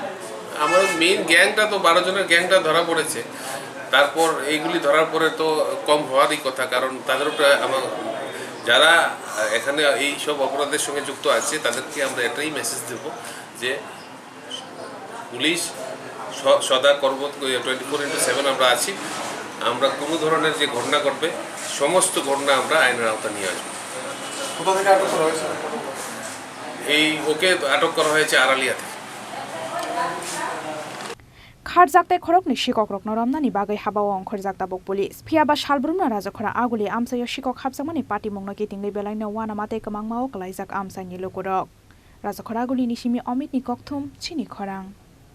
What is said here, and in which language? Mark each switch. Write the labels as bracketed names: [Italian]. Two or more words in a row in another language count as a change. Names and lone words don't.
[Bangla] আমার মেইন গ্যাংটা তো 12 জনের গ্যাংটা ধরা পড়েছে তারপর এইগুলি ধরার পরে তো কম হওয়ারই কথা কারণ তাদের উপরে আমার যারা এখানে এই সব অপরাধের সঙ্গে যুক্ত আছে তাদেরকে আমরা এটাই মেসেজ দেব যে পুলিশ সদা কর্মরত 24/7 আমরা আছি আমরা কোনো ধরনের যে ঘটনা ঘটবে সমস্ত ঘটনা আমরা আইনের আওতায় নিয়ে আসবো কোথা থেকে আটক করা হয়েছে ওকে আটক করা হয়েছে আড়ালিয়া থেকে [Kok Borok] Kharjakte Khorokni Sikok rokno romnani bagai habao ongkhorjak tabok police phiaba salbrumna rajakhora aguli amsayo Sikok Habjakmani Patimungno kitingli belaino wana mate kamangmao kalaijak amsani lokorok rajakhora aguli nisimi Amit ni kokthum Chini Khorang